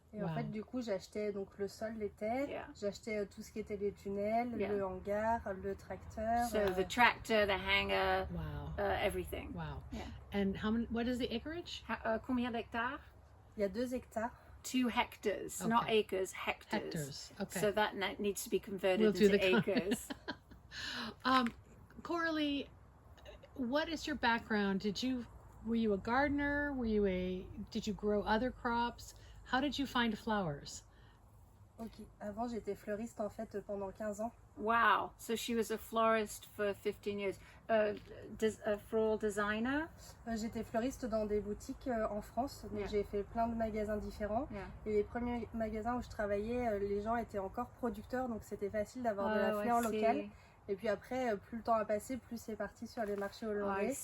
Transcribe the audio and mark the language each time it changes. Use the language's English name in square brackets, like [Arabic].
[French] Et en fait, du coup, j'achetais donc le sol, les terres, j'achetais tout ce qui était les tunnels, le hangar, le tracteur. [English] So the tractor, the hangar, everything. Wow. Yeah. And what is the acreage? [French] Combien d'hectares? Il y a 2 hectares. [English] 2 hectares, not acres, hectares. Hectares. Okay. So that needs to be converted We'll do into the acres. Coralie, what is your background? Were you a gardener? Did you grow other crops? How did you find flowers? Ok. [French] Avant, j'étais fleuriste en fait pendant 15 ans. [English] Wow. So she was a florist for 15 years. A floral designer? [French] J'étais fleuriste dans des boutiques en France. Donc j'ai fait plein de magasins différents. [English] Yeah. [French] Et les premiers magasins où je travaillais, les gens étaient encore producteurs. Donc c'était facile d'avoir de la fleur locale. Et puis après, plus le temps a passé, plus c'est parti sur les marchés hollandais.